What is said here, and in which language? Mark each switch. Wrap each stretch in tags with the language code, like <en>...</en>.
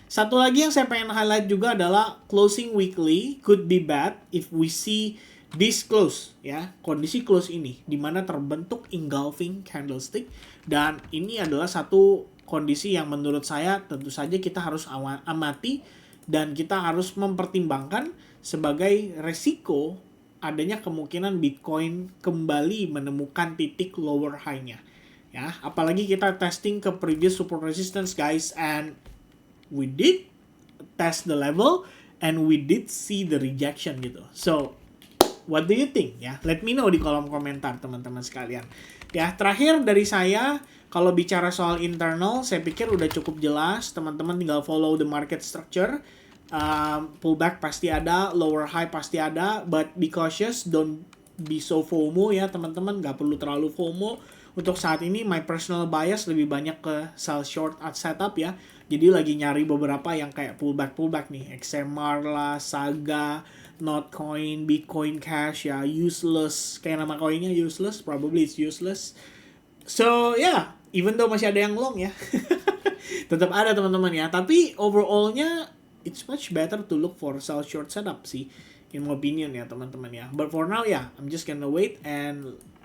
<id>Satu lagi yang saya pengen highlight juga adalah</id> <en>closing weekly could be bad if we see this close</en> <id>ya, kondisi close ini dimana terbentuk engulfing candlestick, dan ini adalah satu kondisi yang menurut saya tentu saja kita harus amati dan kita harus mempertimbangkan sebagai resiko adanya kemungkinan Bitcoin kembali menemukan titik lower high-nya.</id> <en>Ya,</en> <id>apalagi kita testing ke</id> <en>previous support resistance guys, and we did test the level and we did see the rejection gitu. So, what do you think ya? Let me know</en> <id>di kolom komentar teman-teman sekalian. Ya, terakhir dari saya, kalau bicara soal internal, saya pikir udah cukup jelas. Teman-teman tinggal</id> <en>follow the market structure. Pullback pasti ada, lower high pasti ada, but be cautious, don't be so FOMO ya teman-teman.</en> <id>Gak perlu terlalu FOMO. Untuk saat ini,</id> <en>my personal bias</en> <id>lebih banyak ke sell short at setup ya. Jadi lagi nyari beberapa yang kayak pullback nih. XMR lah, Saga, Notcoin, Bitcoin Cash ya, useless. Kayak nama koinnya useless,</id> <en>probably it's useless. So yeah, even though</en> <id>masih ada yang long ya. Tetap ada teman-teman ya. Tapi overall-nya,</id> <en>it's much better to look for sell short setup sih. In my opinion ya teman-teman ya. But for now ya, I'm just gonna wait and</en>